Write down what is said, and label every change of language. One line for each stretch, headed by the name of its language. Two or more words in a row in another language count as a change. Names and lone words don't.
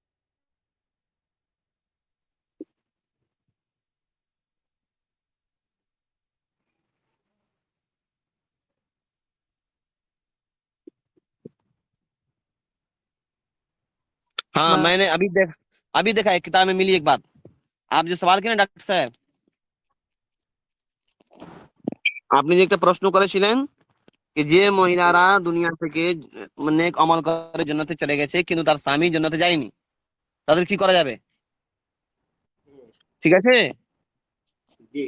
Urdu: ہاں میں نے ابھی دیکھا ایک کتاب میں ملی ایک بات. آپ جو سوال کیا نا ڈاکٹر صاحب،
Bangla: আপনি যে একটা প্রশ্ন করেছিলেন যে যে মহিলারা দুনিয়া থেকে নেক আমল করে জান্নাতে চলে গেছে কিন্তু তার স্বামী জান্নাতে যায়নি, তাদের কি করা যাবে? ঠিক আছে, জি